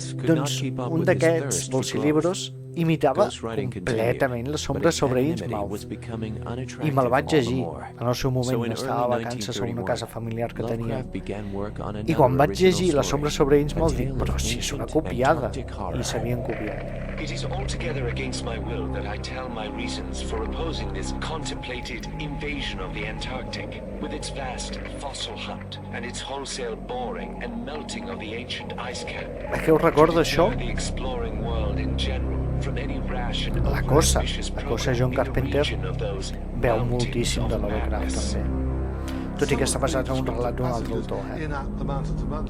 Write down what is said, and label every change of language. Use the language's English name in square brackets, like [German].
[Catalan] Doncs un d'aquests bolsilibros imitava completament la Sombra sobre Innsmouth i me'l vaig llegir. En el seu moment estava a vacances a una casa familiar que tenia i quan vaig llegir la Sombra sobre Innsmouth dic, però si és una copiada, i s'havien copiat. [English] It is altogether against my will that I tell my reasons for opposing this contemplated invasion of the Antarctic, with its vast fossil hunt and its wholesale boring and melting of the ancient ice cap. [Catalan] Què us recorda això? [English] The exploring world in general. [Catalan] La Cosa John Carpenter veu moltíssim de Lovecraft també, tot i que està basat en un relat d'un altre autor.